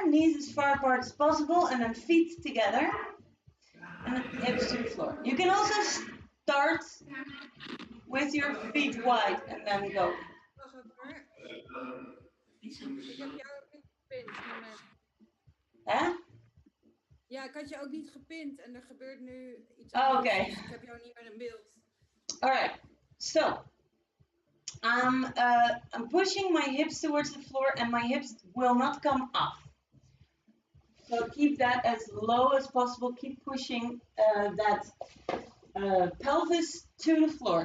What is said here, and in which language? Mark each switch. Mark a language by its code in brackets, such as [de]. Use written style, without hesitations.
[en] Knees as far apart as possible. And then feet together. And then hips to the floor. You can also start with your feet wide and then go. [nl] Ik heb jou ook niet gepint. Hè? Ja, ik had je ook niet gepint en er gebeurt nu iets anders. [en] Okay. [nl] Dus ik heb jou niet meer in beeld. [en] Alright, so I'm pushing my hips towards the floor and my hips will not come up. So keep that as low as possible. Keep pushing that pelvis to the floor.